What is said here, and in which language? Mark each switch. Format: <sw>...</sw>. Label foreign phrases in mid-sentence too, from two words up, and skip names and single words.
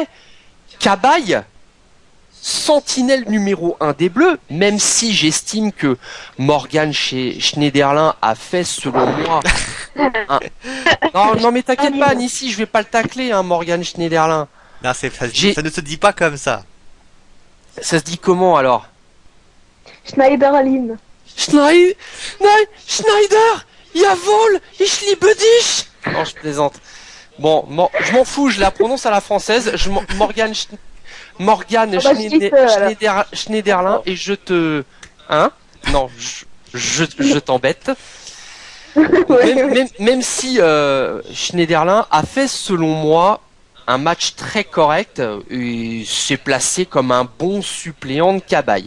<fr>Cabaye, sentinelle numéro 1 des Bleus, même si j'estime que Morgan Schneiderlin a fait, selon moi... Non mais t'inquiète pas, Nissi, je vais pas le tacler, Morgan Schneiderlin. Non, ça ne se dit pas comme ça. Ça se dit comment alors? Schneiderlin.</fr> <de>Schneider, jawohl, ich liebe dich.</de> <fr>Non, je plaisante. Bon, je m'en fous, je la prononce à la française. Morgan Schneiderlin, et je te... Non, je t'embête. Même si Schneiderlin a fait, selon moi, un match très correct et s'est placé comme un bon suppléant de Cabaye.</fr>